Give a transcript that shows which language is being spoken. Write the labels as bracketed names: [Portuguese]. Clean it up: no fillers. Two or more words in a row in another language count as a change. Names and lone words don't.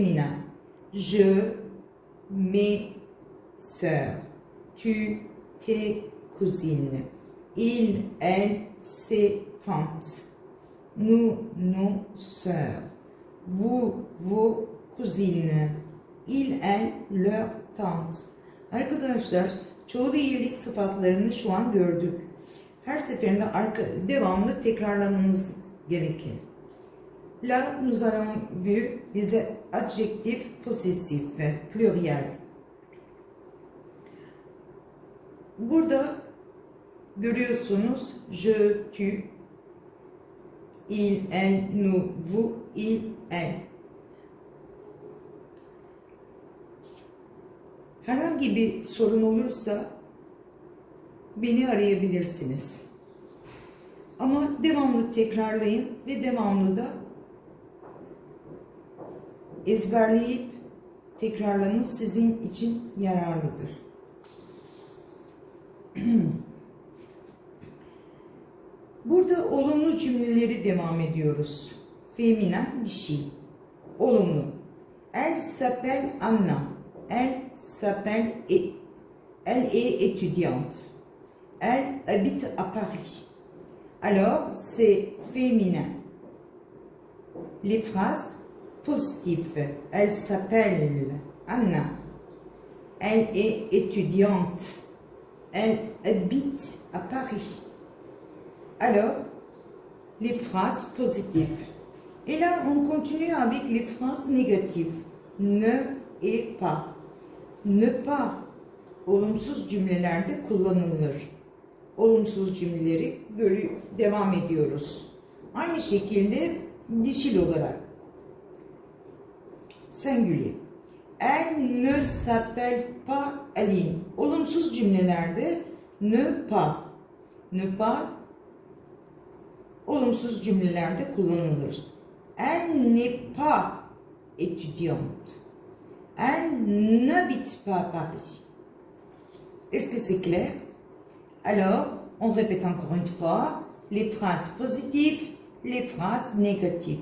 [French] Féminin. Je, mes sœurs. tu, tes cousines. Il, elle, ses tantes. Nous, nos sœurs. Vous, vos cousines. Il, elle, leur tante. [Turkish] Arkadaşlar çoğul iyilik sıfatlarını şu an gördük. Her seferinde devamlı tekrarlamanız gerekir. [French] Là, nous allons vu les adjectifs possessifs, pluriel. [Turkish] Burada görüyorsunuz [French] je, tu, il, elle, nous, vous, il, elle. [Turkish] Herhangi bir sorun olursa beni arayabilirsiniz. Ama devamlı tekrarlayın ve devamlı da ezberleyip tekrarlamanız sizin için yararlıdır. Burada olumlu cümleleri devam ediyoruz. Feminen, dişi. Olumlu. [French] Elle s'appelle Anna. Elle s'appelle et. Elle est étudiante. Elle habite à Paris. Alors, c'est féminin. Les phrases positives. Elle s'appelle Anna. Elle est étudiante. Elle habite à Paris. Alors, les phrases positives. Et là, on continue avec les phrases négatives. Ne et pas. Ne pas [Turkish] olumsuz cümlelerde kullanılır. Olumsuz cümleleri devam ediyoruz. Aynı şekilde dişil olarak. Singulier. [French] Elle ne s'appelle pas Aline. [Turkish] Olumsuz cümlelerde [French] ne pas. Ne pas [Turkish] olumsuz cümlelerde kullanılır. [French] Elle n'est pas étudiante. Elle n'habite pas à Paris. Est-ce que c'est clair? Alors, on répète encore une fois les phrases positives, les phrases négatives.